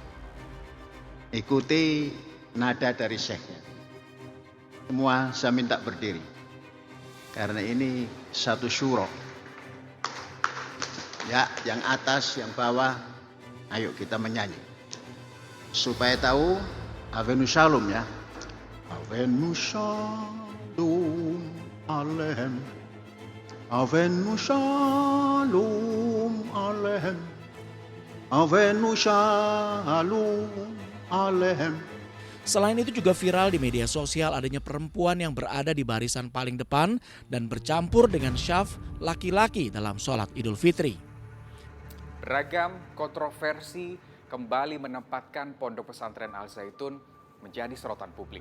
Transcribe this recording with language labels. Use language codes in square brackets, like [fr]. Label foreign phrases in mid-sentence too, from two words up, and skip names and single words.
[id] Ikuti nada dari syekhnya. Semua saya minta berdiri. Karena ini satu syuro. Ya, yang atas, yang bawah, ayo kita menyanyi. Supaya tahu, [he] הבאנו שלום [id] ya. [he] הבאנו שלום עליכם. הבאנו שלום עליכם. הבאנו שלום עליכם. [id] Selain itu juga viral di media sosial adanya perempuan yang berada di barisan paling depan dan bercampur dengan syaf laki-laki dalam sholat Idul Fitri. Beragam kontroversi kembali menempatkan Pondok Pesantren Al Zaitun menjadi sorotan publik.